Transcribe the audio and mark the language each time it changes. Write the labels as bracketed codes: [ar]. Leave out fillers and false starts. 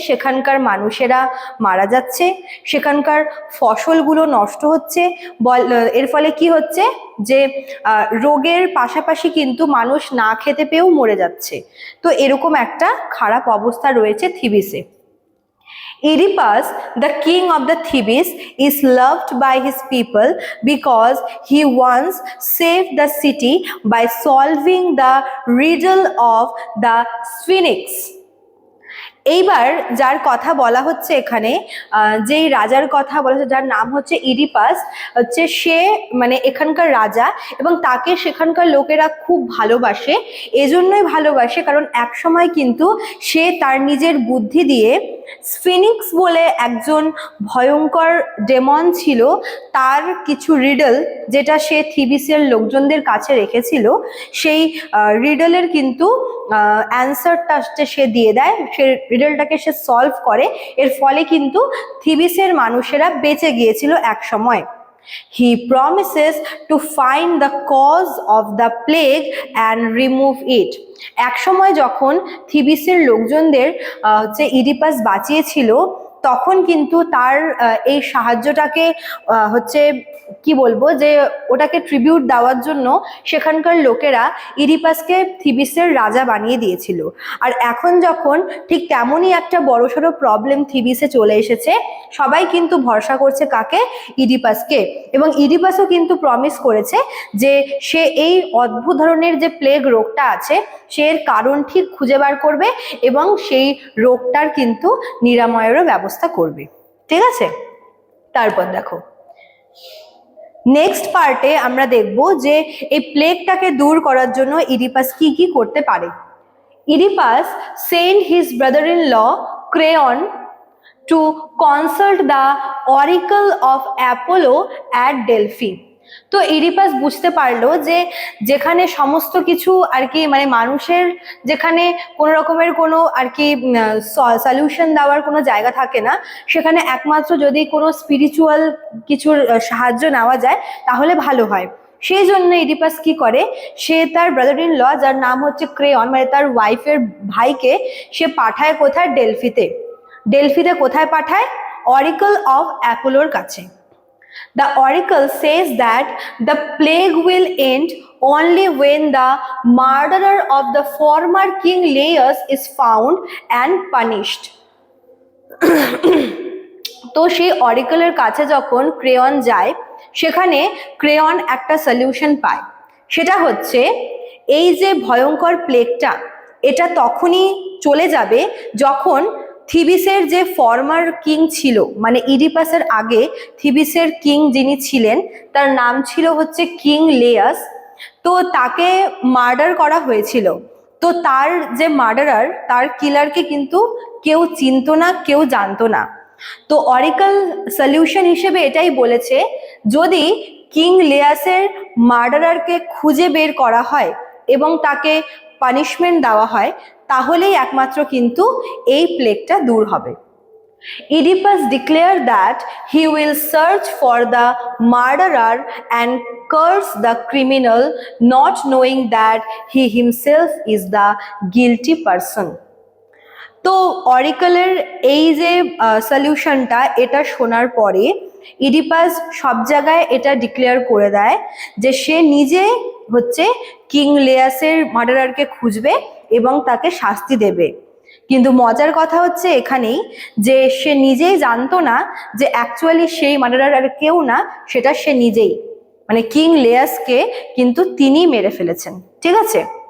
[bn] সেখানকার মানুষেরা মারা যাচ্ছে, সেখানকার ফসলগুলো নষ্ট হচ্ছে। এর ফলে কি হচ্ছে যে রোগের পাশাপাশি কিন্তু মানুষ না খেতে পেয়েও মরে যাচ্ছে। তো এরকম একটা খারাপ অবস্থা রয়েছে থিবিসে। [en] Oedipus, the king of the Thebes, is loved by his people because he once saved the city by solving the riddle of the Sphinx. [bn] এইবার যার কথা বলা হচ্ছে এখানে, যেই রাজার কথা বলা হচ্ছে যার নাম হচ্ছে ইডিপাস, হচ্ছে সে মানে এখানকার রাজা, এবং তাকে সেখানকার লোকেরা খুব ভালোবাসে। এজন্যই ভালোবাসে কারণ এক সময় কিন্তু সে তার নিজের বুদ্ধি দিয়ে স্ফিনিক্স বলে একজন ভয়ঙ্কর ডেমন ছিল, তার কিছু রিডল যেটা সে থিবিসের লোকজনদের কাছে রেখেছিল, সেই রিডলের কিন্তু অ্যান্সারটা সে দিয়ে দেয়। সে রিডলটাকে সে সলভ করে। এর ফলে কিন্তু থিবিসের মানুষেরা বেঁচে গিয়েছিল এক সময়। [en] He promises to find the cause of the plague and remove it. [bn] এক সময় যখন থিবিসের লোকজনদের হচ্ছে ইডিপাস বাঁচিয়েছিল, তখন কিন্তু তার এই সাহায্যটাকে হচ্ছে কি বলবো, যে ওটাকে ট্রিবিউট দেওয়ার জন্য সেখানকার লোকেরা ইডিপাসকে থিবিসের রাজা বানিয়ে দিয়েছিল। আর এখন যখন ঠিক তেমনই একটা বড়সড় প্রবলেম থিবিসে চলে এসেছে, সবাই কিন্তু ভরসা করছে কাকে? ইডিপাসকে। এবং ইডিপাসও কিন্তু প্রমিস করেছে যে সে এই অদ্ভুত ধরনের যে প্লেগ রোগটা আছে সে এর কারণ ঠিক খুঁজে বার করবে এবং সেই রোগটার কিন্তু নিরাময়েরও ব্যবস্থা করবে, ঠিক আছে? তারপর দেখো, নেক্সট পার্টে আমরা দেখব যে এই প্লেগটাকে দূর করার জন্য ইডিপাস কি কি করতে পারে। [en] Oedipus sent his brother in law Creon to consult the oracle of Apollo at Delphi. [bn] তো ইডিপাস বুঝতে পারলো যে যেখানে সমস্ত কিছু আর কি মানে মানুষের যেখানে কোনো রকমের কোনো আর কি সলিউশন দেওয়ার কোনো জায়গা থাকে না, সেখানে একমাত্র যদি কোনো স্পিরিচুয়াল কিছুর সাহায্য নেওয়া যায় তাহলে ভালো হয়। সেই জন্য ইডিপাস কি করে, সে তার ব্রাদার ইন ল যার নাম হচ্ছে ক্রেয়ন মানে তার ওয়াইফের ভাইকে সে পাঠায় কোথায়, ডেলফিতে। ডেলফিতে কোথায় পাঠায়, অরিকল অফ অ্যাপোলোর কাছে। [en] The oracle says that the plague will end only when the murderer of the former king Laius is found and punished. [bn] তো সেই অরিকলের কাছে যখন ক্রেয়ন যায়, সেখানে ক্রেয়ন একটা সলিউশন পায়। সেটা হচ্ছে এই যে ভয়ঙ্কর প্লেগটা, এটা তখনই চলে যাবে যখন থিবিসের যে ফর্মার কিং ছিল, মানে ইডিপাসের আগে থিবিসের কিং যিনি ছিলেন তার নাম ছিল হচ্ছে কিং লেয়াস। তো তাকে মার্ডার করা হয়েছিল। তো তার যে মার্ডারার, তার কিলারকে কিন্তু কেউ চিনতো না, কেউ জানতো না। তো অরিকল সলিউশন হিসেবে এটাই বলেছে, যদি কিং লেয়াসের মার্ডারারকে খুঁজে বের করা হয় এবং তাকে পানিশমেন্ট দেওয়া হয়, তাহলেই একমাত্র কিন্তু এই প্লেগটা দূর হবে। [en] Oedipus declared that he will search for the murderer and curse the criminal, not knowing that he himself is the guilty person. [bn] তো অরিকলের এই যে সলিউশনটা, এটা শোনার পরে ইডিপাস সব জায়গায় এটা ডিক্লেয়ার করে দেয় যে সে নিজে হচ্ছে কিং লেয়াসের মার্ডারারকে খুঁজবে এবং তাকে শাস্তি দেবে। কিন্তু মজার কথা হচ্ছে এখানেই যে সে নিজেই জানতো না যে অ্যাকচুয়ালি সেই মার্ডারার আর কেউ না, সেটা সে নিজেই, মানে কিং লেয়াসকে কিন্তু তিনি মেরে ফেলেছেন। ঠিক আছে।